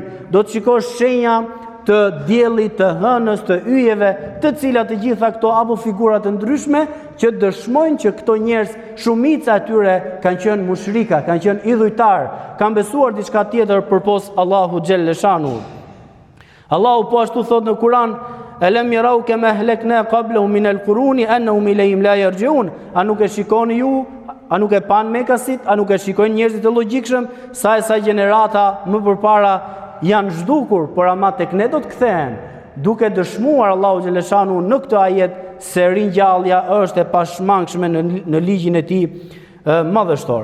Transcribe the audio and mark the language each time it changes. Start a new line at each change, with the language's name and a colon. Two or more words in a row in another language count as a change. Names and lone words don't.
Albanian: Do të shikosh shenja të diellit, të hënës, të yjeve, të cilat të gjitha këto apo figura të ndryshme që dëshmojnë që këto njerëz, shumica e tyre kanë qenë mushrika, kanë qenë idhujtar, kanë besuar diçka tjetër përpos Allahu xhaleshanu. Allahu po ashtu thot në Kur'an:
Arabic: "ألم يروا كم أهلكنا قبلهم من القرون أنهم إليهم لا يرجعون."
Albanian: A nuk e shikoni ju, a nuk e pan Mekasit, a nuk e shikojnë njerëzit e logjikshëm sa gjenerata më përpara janë zhdukur, por ama tek ne do të kthehen, duke dëshmuar Allahu xhaleshanu në këtë ajet se ringjallja është e pashmangshme në ligjin e tij madhështor.